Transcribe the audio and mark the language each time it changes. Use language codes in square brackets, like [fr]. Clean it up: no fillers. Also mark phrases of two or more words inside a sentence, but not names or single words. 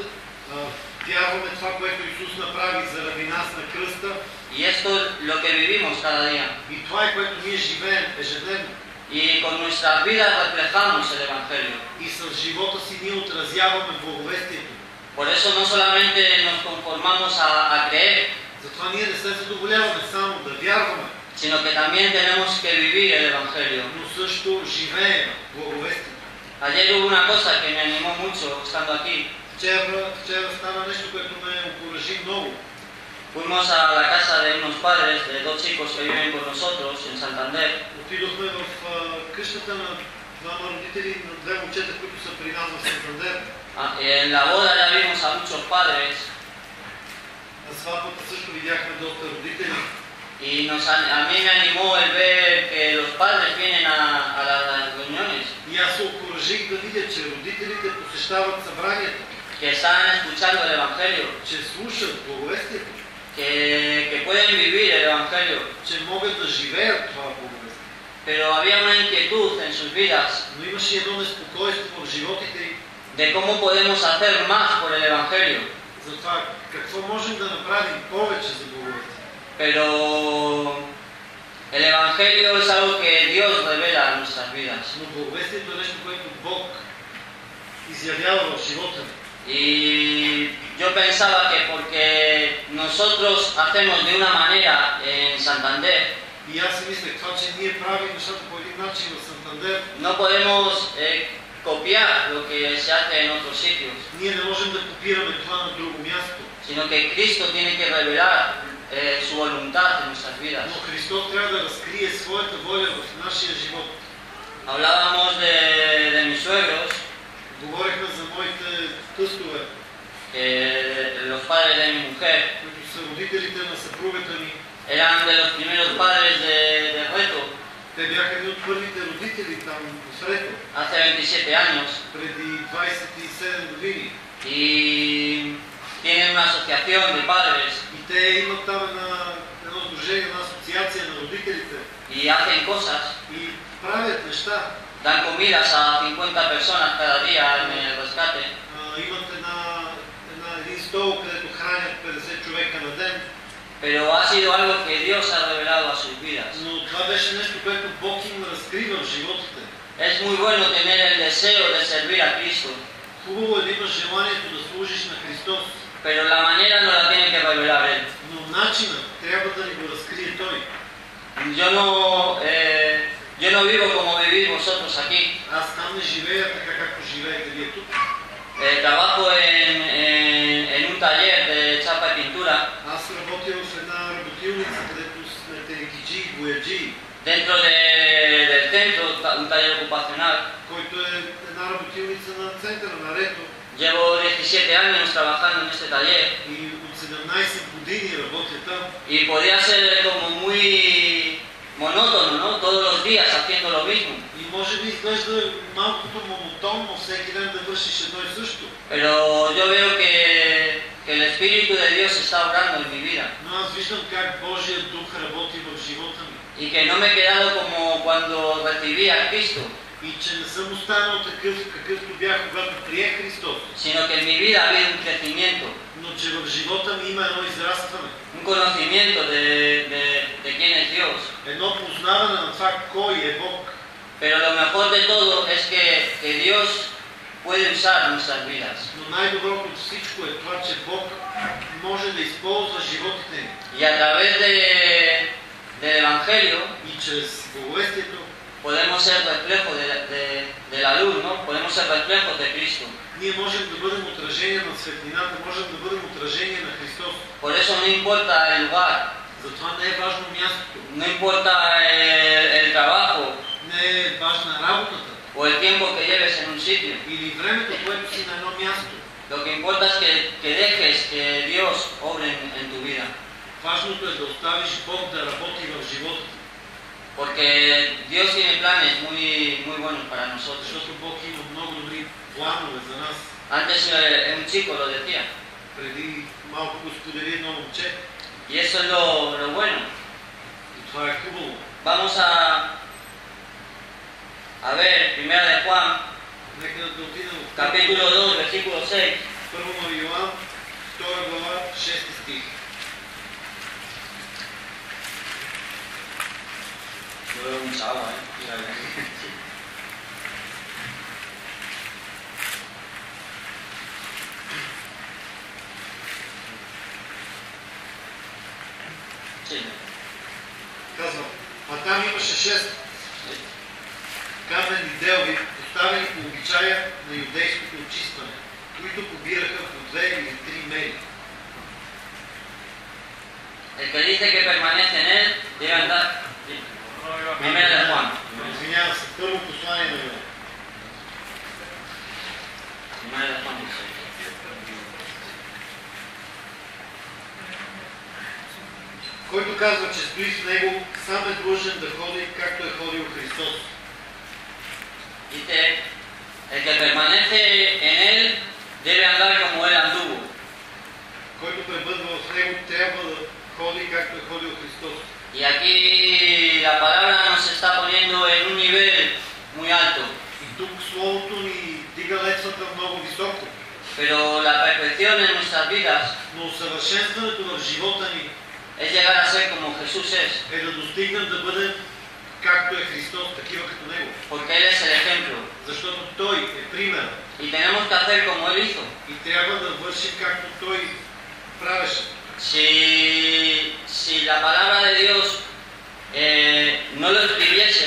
[bg] Вярваме това, което Исус направи заради нас на кръста. [es] y esto es lo que vivimos cada día. [bg] И това е, което ние живеем ежедневно. [es] Y con nuestras vidas reflejamos el Evangelio. [bg] И с живота си ние отразяваме благовестието. [es] Por eso no solamente nos conformamos a creer, [bg] Затова ние не се задоволяваме само да вярваме, [es] sino que también tenemos que vivir el Evangelio. [bg] но също живеем благовестието. [es] Ayer hubo una cosa que me animó mucho estando aquí. [bg] Вчера стана нещо, което ме окуражи много. [es] Fuimos a la casa de unos padres, de dos chicos que viven con nosotros en Santander. [bg] Отидохме в къщата на двама родители, на две момчета, които са при нас в Сантандер. [es] En la boda ya vimos a muchos padres [bg] На сватбата също видяхме доста родители. [es] y a mí me animó el ver que los padres vienen a las reuniones, [bg] И аз се окуражих да видя, че родителите посещават събранията, [es] que están escuchando el Evangelio, [bg] че слушат благовестието, [es] que pueden vivir el Evangelio. [bg] че могат да живеят това благовестие. [es] Pero había una inquietud en sus vidas [bg] Но имаше едно неспокойство в животите им [es] de cómo podemos hacer más por el Evangelio. [bg] за това какво можем да направим повече за благовестие. [es] Pero el Evangelio es algo que Dios revela en nuestras vidas. [bg] Но благовестието е нещо, което Бог изявява в живота ни. [es] Y yo pensaba que porque nosotros hacemos de una manera en Santander, [bg] И аз си мислех това, че ние правим нещата по един начин в Сантандер, [es] no podemos copiar lo que se hace en otros sitios, [bg] ние не можем да копираме това на друго място. [es] sino que Cristo tiene que revelar su voluntad en nuestras vidas. [bg] Но Христос трябва да разкрие своята воля в нашия живот. [es] Hablábamos de mis suegros, [bg] Говорихме за моите тъстове, [es] los padres de mi mujer, [bg] които са родителите на съпругата ми. [es] eran de los primeros padres de Reto, [bg] Те бяха едни от първите родители там в Рето, [es] hace 27 años, [bg] преди 27 години. [es] y tienen una asociación de padres [bg] И те имат там едно сдружение, една асоциация на родителите. [es] y hacen cosas, [bg] И правят неща. [es] dan comidas a 50 personas cada día en el rescate. [bg] Имат един стол, където хранят 50 човека на ден. [es] Pero ha sido algo que Dios ha revelado a sus vidas. [bg] Но това беше нещо, което Бог им разкрива в животите. [es] Es muy bueno tener el deseo de servir a Cristo, [bg] Хубаво е да имаш желанието да служиш на Христос. [es] pero la manera no la tiene que revelar Él. [bg] Но начинът трябва да ни го разкрие Той. [es] Yo no vivo como vivís vosotros aquí. [bg] Аз там не живея така, както живеете вие тук. [es] Trabajo en un taller de chapa y pintura. [bg] Аз работя в една работилница, където сме телекиджи и бояджи, [es] Dentro del centro, un taller ocupacional. [bg] който е една работилница на центъра на Рето. [es] Llevo 17 años trabajando en este taller [bg] И от 17 години работя там. [es] y podía ser como muy monótono, ¿no? Todos los días haciendo lo mismo. [bg] И може би изглежда малкото монотонно всеки ден да вършиш едно и също. [es] Pero yo veo que el Espíritu de Dios está obrando en mi vida [bg] Но аз виждам как Божият дух работи в живота ми. [es] y que no me he quedado como cuando recibí a Cristo, [bg] И и че не съм останал такъв, какъвто бях, когато приех Христос, [es] sino que en mi vida ha habido un crecimiento, [bg] но че в живота ми има едно израстване, [es] un conocimiento de quién es Dios. [bg] едно познаване на това кой е Бог. [es] Pero lo mejor de todo es que Dios puede usar nuestras vidas. [bg] Но най-доброто от всичко е това, че Бог може да използва животите ни. [es] Y a través del Evangelio [bg] И чрез благовестието [es] podemos ser reflejos de la luz, ¿no? Podemos ser reflejos de Cristo. [bg] ние можем да бъдем отражение на светлината, можем да бъдем отражение на Христос. [es] Por eso no importa el lugar, [bg] Затова не е важно мястото, [es] no importa el trabajo [bg] не е важна работата [es] o el tiempo que lleves en un sitio. [bg] или времето, което си на едно място. [es] Lo que importa es que dejes que Dios obre en tu vida. [bg] Важното е да оставиш Бог да работи в живота ти. [es] Porque Dios tiene planes muy buenos para nosotros. [bg] Защото Бог има много добри планове за нас. [es] Antes un chico lo decía. [bg] Преди малко го сподели едно момче. [es] Y eso es lo bueno. [bg] И това е хубаво. [es] Vamos a ver, primera de Juan, [bg] Нека да отидем в [es] capítulo 2, versículo 6. [bg] Първо на Йоан, 2 глава, 6 стих. [es] Yo veo mucha agua, Sí. [bg] Казвам, а там имаше 6 каменни делби, поставени по обичая на юдейското очистване, които побираха по 2 или 3 мери. [es] El que dice que permanece en él debe andar. Primera de Juan. [bg] Извинявам се, първо послание на Йоан. [es] Primera de Juan dice. [bg] Който казва, че стои в него, сам е длъжен да ходи, както е ходил Христос. [es] Dice, el que permanece en él debe andar como él anduvo. [bg] Който пребъдва в него, трябва да ходи, както е ходил Христос. [es] Y aquí la palabra nos está poniendo en un nivel muy alto. [bg] И тук Словото ни дига летвата много високо. [es] Pero la perfección en nuestras vidas [bg] Но усъвършенстването в живота ни [es] es llegar a ser como Jesús es. [bg] е да достигнем да бъдем както е Христос, такива като Него. [es] Porque Él es el ejemplo. [bg] Защото Той е пример. [es] Y tenemos que hacer como Él hizo. [bg] И трябва да вършим както Той правеше. [es] Si la palabra de Dios no lo escribiese,